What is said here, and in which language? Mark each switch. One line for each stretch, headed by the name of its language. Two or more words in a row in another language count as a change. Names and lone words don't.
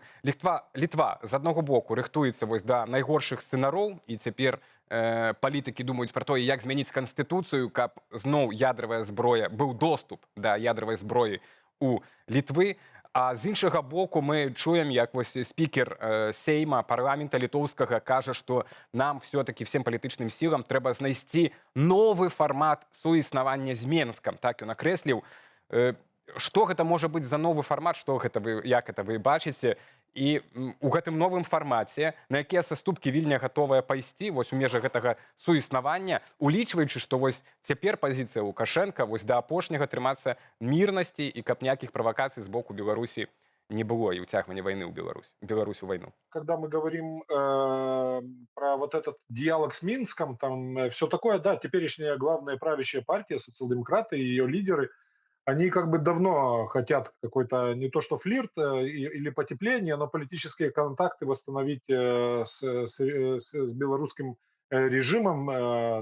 Belarusian: Літва з аднаго боку рыхтуецца да найгоршых сцэнароў, і цяпер палітыкі думаюць пра тое, як змяніць канстытуцыю, каб зноў ядравая зброя, быў доступ да ядравай зброі у Літвы. А з іншага боку мы чуем, як спікер Сейма, парламента літоўскага кажа, што нам
Russian: все-таки всем
Belarusian: палітычным сілам трэба знайсці новы фармат суіснавання з Менскам. Так ён акрэсліў. Што гэта можа быць за новы фармат, як гэта вы бачыце? І у гэтым новым фармаце, на якія саступкі Вільня гатовая пайсці у межах гэтага суіснавання, улічваючы, што цяпер пазіцыя Лукашенка да апошняга трымацца мірнасці і каб ніякіх правакацый з боку Беларусі не было і ўцягвання вайны ў Беларусь у вайну.
Russian: Когда мы говорим про этот диалог с Минском, там все такое, да, теперешняя главная правящая партия, социал-демократы и ее лидеры, они как бы давно хотят какой-то, не то что флирт или потепление, но политические контакты восстановить с белорусским режимом.